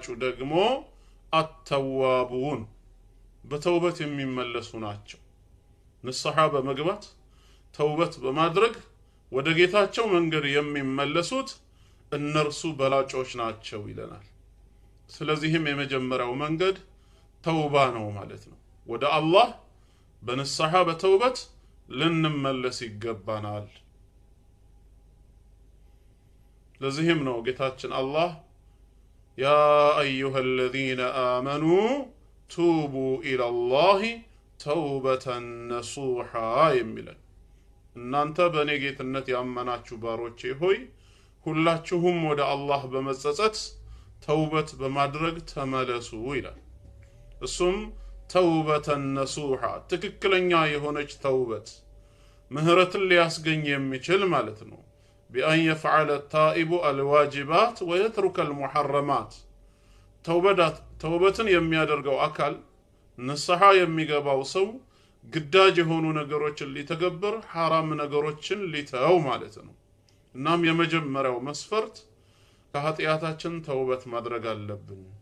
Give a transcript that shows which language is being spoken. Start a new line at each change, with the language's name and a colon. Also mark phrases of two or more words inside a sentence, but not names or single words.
Amharic: ደግሞ አተዋቡን በተውበት የሚመለሱ ናቸው። ንስሐ በመግባት ተውበት በማድረግ ወደ ጌታቸው መንገድ የሚመለሱት እነርሱ በላጮች ናቸው ይለናል። ስለዚህም የመጀመሪያው መንገድ ተውባ ነው ማለት ነው። ወደ አላህ በንስሐ በተውበት ልንመለስ ይገባናል። ለዚህም ነው ጌታችን አላህ
Arabic: يا أيها الذين آمنوا توبوا إلى الله توبة نصوحا
Amharic: የሚለን እናንተ በእኔ ጌትነት ያመናችሁ ባሮቼ ሆይ ሁላችሁም ወደ አላህ በመጸጸት ተውበት በማድረግ ተመለሱ ይላል። እሱም
Arabic: توبة نصوحا
Amharic: ትክክለኛ የሆነች ተውበት ምህረትን ሊያስገኝ የሚችል ማለት ነው።
Arabic: بأن يفعل التائب الواجبات ويترك المحرمات
Amharic: ተውበትን የሚያደርገው አካል ንስሐ የሚገባው ሰው ግዳጅ የሆኑ ነገሮችን ሊተገብር ሐራም ነገሮችን ሊተው ማለት ነው። እናም የመጀመሪያው መስፈርት ከኃጢያታችን ተውበት ማድረግ አለብን።